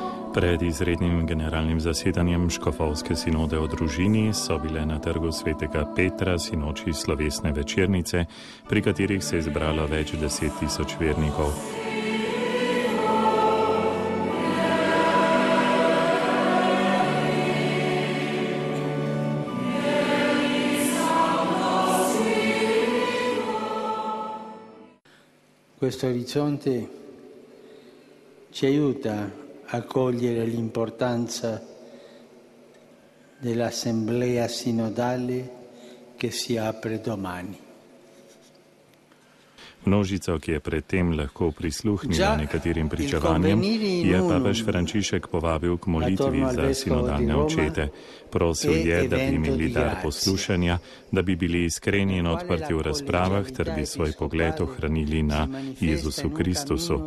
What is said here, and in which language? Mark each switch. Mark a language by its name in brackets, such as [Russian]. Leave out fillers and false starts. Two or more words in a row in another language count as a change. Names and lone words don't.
[Slovenian] Pred izrednim generalnim zasedanjem Škofovske sinode o družini so bile na trgu svetega Petra sinoči slovesne večernice, pri katerih se je zbralo več 10.000 vernikov. [Italian] Questo orizzonte ci aiuta a cogliere l'importanza dell'assemblea sinodale che si apre domani. [Slovenian] Množico, ki je predtem lahko prisluhnila nekaterim pričevanjem, je papež Frančišek povabil k molitvi za sinodalne očete. Prosil je, da bi imeli dar poslušanja, da bi bili iskreni in odprti v razpravah, ter bi svoj pogled ohranili na Jezusu Kristusu.